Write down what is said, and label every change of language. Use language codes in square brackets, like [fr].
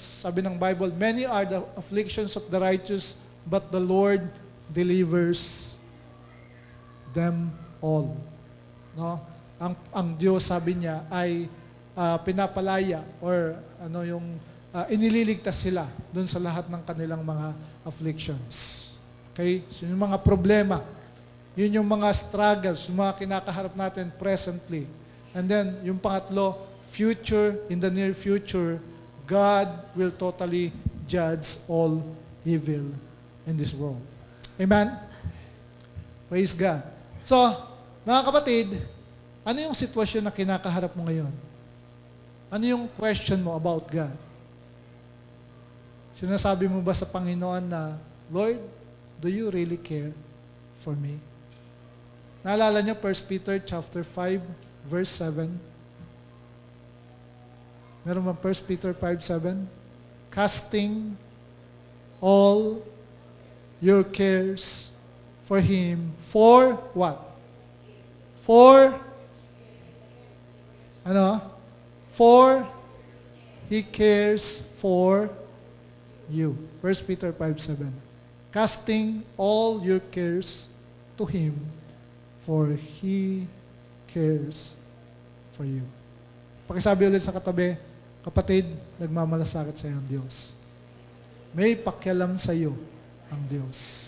[tl] Sabi ng Bible, [en] many are the afflictions of the righteous, but the Lord delivers them all. No? [tl] Ang Diyos, sabi niya, ay pinapalaya or inililigtas sila dun sa lahat ng kanilang mga afflictions. Okay? So yung mga problema, yun yung mga struggles, yung mga kinakaharap natin presently. [en] And then, [tl] yung pangatlo, [en] future, in the near future, God will totally judge all evil in this world. Amen? Praise God. [tl] So, mga kapatid, ano yung sitwasyon na kinakaharap mo ngayon? Ano yung question mo about God? Sinasabi mo ba sa Panginoon na, [en] Lord, do you really care for me? [tl] Naalala niyo 1 Peter chapter 5 verse 7? Meron ba 1 Peter 5:7? [en] Casting all your cares for Him. For what? For For He cares for you. 1 Peter 5:7. Casting all your cares to Him, for He cares for you. [tl] Pakisabi ulit sa katabi, kapatid, nagmamalasakit sa iyo ang Diyos. May pakialam sa iyo ang Diyos.